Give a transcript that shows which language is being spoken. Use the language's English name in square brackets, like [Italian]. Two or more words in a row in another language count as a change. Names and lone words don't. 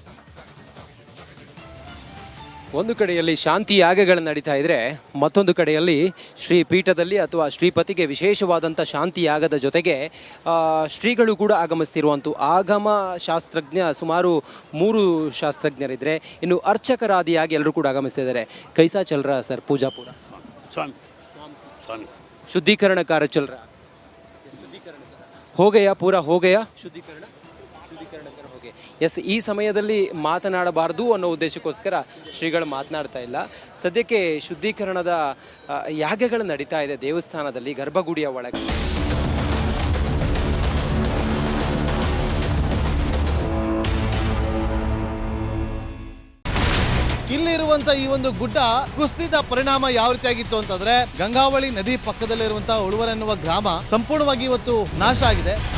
[Kannada] ಒಂದು ಕಡೆಯಲ್ಲಿ ಶಾಂತಿ ಯಾಗಗಳು ನಡೀತಾ ಇದ್ರೆ, ಮತ್ತೊಂದು ಕಡೆಯಲ್ಲಿ ಶ್ರೀ ಪೀಠದಲ್ಲಿ ಅಥವಾ ಶ್ರೀಪತಿಗೆ ವಿಶೇಷವಾದಂಥ ಶಾಂತಿ ಯಾಗದ ಜೊತೆಗೆ ಶ್ರೀಗಳು ಕೂಡ ಆಗಮಿಸ್ತಿರುವಂಥ ಆಗಮ ಶಾಸ್ತ್ರಜ್ಞ ಸುಮಾರು 3 ಶಾಸ್ತ್ರಜ್ಞರಿದ್ರೆ, ಇನ್ನು ಅರ್ಚಕರಾದಿಯಾಗಿ ಎಲ್ಲರೂ ಕೂಡ ಆಗಮಿಸ್ತಿದ್ದಾರೆ. [Hindi] कैसा चल रहा सर पूजा पूरा स्वामी स्वामी शुद्धिकरण कार्य चल रहा, हो गया पूरा हो गया ಶುದ್ಧೀಕರಣ कर हो गया. [Kannada] ಎಸ್, ಈ ಸಮಯದಲ್ಲಿ ಮಾತನಾಡಬಾರ್ದು ಅನ್ನೋ ಉದ್ದೇಶಕ್ಕೋಸ್ಕರ ಶ್ರೀಗಳು ಮಾತನಾಡ್ತಾ ಇಲ್ಲ. ಸದ್ಯಕ್ಕೆ ಶುದ್ಧೀಕರಣದ ಯಾಗಗಳು ನಡೀತಾ ಇದೆ ದೇವಸ್ಥಾನದಲ್ಲಿ ಗರ್ಭಗುಡಿಯ ಒಳಗೆ. ಇಲ್ಲಿರುವಂತ ಈ ಒಂದು ಗುಡ್ಡ ಕುಸಿದ ಪರಿಣಾಮ ಯಾವ ರೀತಿಯಾಗಿತ್ತು ಅಂತಂದ್ರೆ, ಗಂಗಾವಳಿ ನದಿ ಪಕ್ಕದಲ್ಲಿರುವಂತಹ ಉಳುವರ್ ಎನ್ನುವ ಗ್ರಾಮ ಸಂಪೂರ್ಣವಾಗಿ ಇವತ್ತು ನಾಶ ಆಗಿದೆ.